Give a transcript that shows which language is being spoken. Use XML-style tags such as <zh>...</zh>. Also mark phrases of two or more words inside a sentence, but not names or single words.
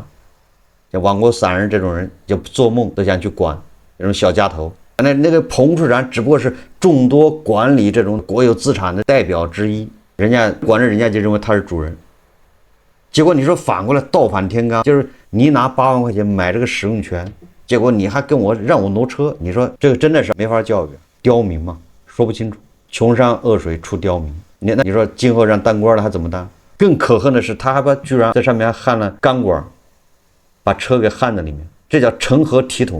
<zh>像王国散人这种人，就做夢都想去管这種小家头。那个彭处长只不过是众多管理这种国有資產的代表之一，人家管着人家就認為他是主人。結果你說反過來倒反天罡，就是你拿8 萬塊錢買這個使用權，結果你還跟我讓我挪車，你說這個真的是沒法教育，刁民嘛，說不清楚。窮山惡水出刁民，你說今後讓當官的還怎麼當？更可恨的是，他還居然在上面焊了鋼管，把車給焊在裡面，這叫成何體統？</zh>